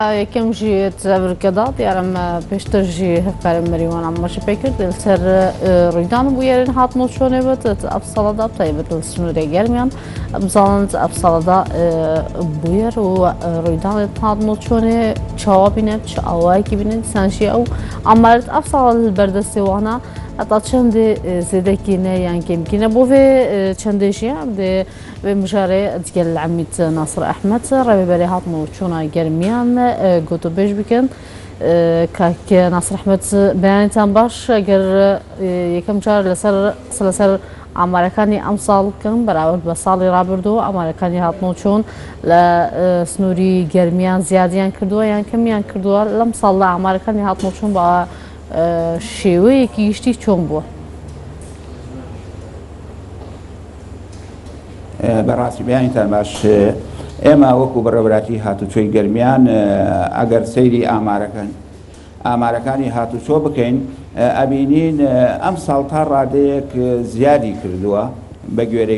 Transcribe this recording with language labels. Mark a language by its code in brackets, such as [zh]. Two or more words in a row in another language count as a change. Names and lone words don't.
[ku] یەکەم ژی تەبرکەدا دیارم پێشتر ژی هەفکارم مەریوان ئاماژە پێ کرد لەسەر ڕوویدان و بویێرن هاتمۆ چۆنێبێت ئەف ساڵەدا تایبەت سنوورێ گەرمیان بزانند ئەف ساڵەدا بویێر و ڕوویدانێت هاتمۆ چۆنێ چاوا بینێت چ ئاوایەکی بینێت سانشی ئەو ئامارەت ئەف ساڵ بەردەستێوانە حتا چەندێ زێدەکینە یان کێمکینە بۆ vê çendêjiya dê vê mijarê digel Emît Nasir Ehmed revêberê hatmo çûna germiyan gotûbêj bikin kak Nasir Ehmed beyanêtan baş eger yekem car ser amarekanî em sal bikin beraber bi salê rabirdû amarekanî hatmo çûn li snûrî germiyan ziyadiyan kirduwe yan kemiyan kirduwe lem salla amarekanî hatmo çûn ba [ckb] شێوەیەکی گشتی چۆن بووە؟ بەڕاستی بیانیتان باش ئێمە وەکو بەڕێوەبەراتی هاتوچۆی گەرمیان ئەگەر سەیری ئامارەکانی هاتوچۆ بکەین ئەبینین ئەم ساڵ تا ڕادەیەک زیادی کردووە بە گوێرەی